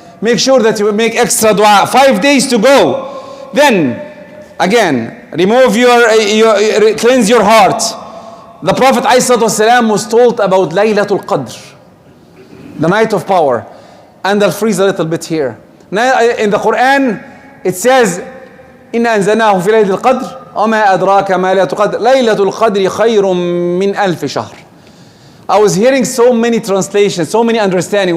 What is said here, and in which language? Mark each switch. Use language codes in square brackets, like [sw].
[en] Make sure that you make extra dua. 5 days to go. Then, again, remove cleanse your heart. The Prophet ﷺ was told about Laylatul Qadr, the night of power. And I'll freeze a little bit here. Now, in the Quran, it says, [ar] إِنَّا أَنزَلْنَاهُ فِي لَيْلَةِ الْقَدْرِ وَمَا أَدْرَاكَ مَا لَيْلَةُ الْقَدْرِ لَيْلَةُ الْقَدْرِ خَيْرٌ مِّنْ أَلْفِ شَهْرٍ. [en] I was hearing so many translations, so many understanding.